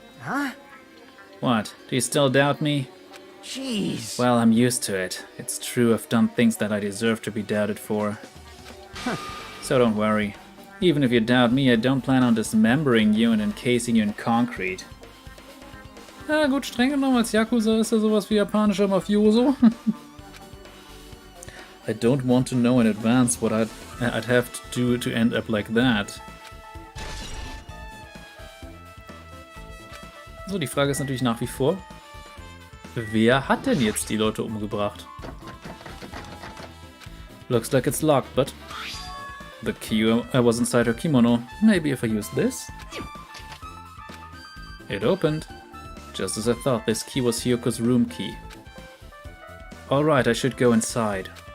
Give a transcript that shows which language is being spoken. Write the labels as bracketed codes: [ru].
[en] huh? What? Do you still doubt me? Jeez. Well, I'm used to it. It's true I've done things that I deserve to be doubted for. So don't worry. Even if you doubt me, I don't plan on dismembering you and encasing you in concrete. [de] Ja gut, streng genommen als Yakuza ist er sowas wie japanischer Mafioso. [en] I don't want to know in advance what I'd have to do to end up like that. [de] So, die Frage ist natürlich nach wie vor, wer hat denn jetzt die Leute umgebracht? [en] Looks like it's locked, but the key was inside her kimono. Maybe if I use this? It opened. Just as I thought, this key was Hiyoko's room key. Alright, I should go inside.